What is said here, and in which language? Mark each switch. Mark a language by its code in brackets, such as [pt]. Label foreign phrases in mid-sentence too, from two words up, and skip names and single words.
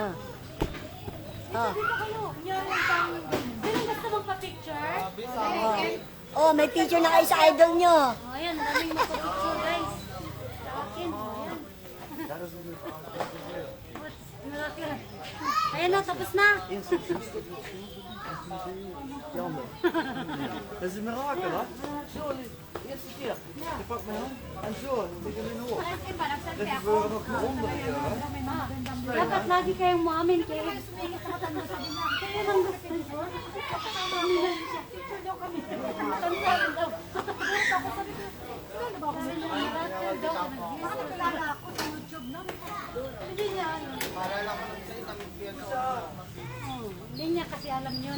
[tl] Sino gusto magpa-picture? Oh, may picture na kayo sa idol nyo. Oh, ayan, ang daming magpa-picture, guys. Sa akin, oh, ayan. Ayan na, tapos na. [nl] Dat is een mirakel, hè? Zo, eerste keer. Je pakt mijn hand en zo, dan lig je nu op. Dat is voor nog een ronde. [tl] Dapat lagi kayong maamin kayo. Kaya lang gusto nyo. Hindi niya kasi alam yun.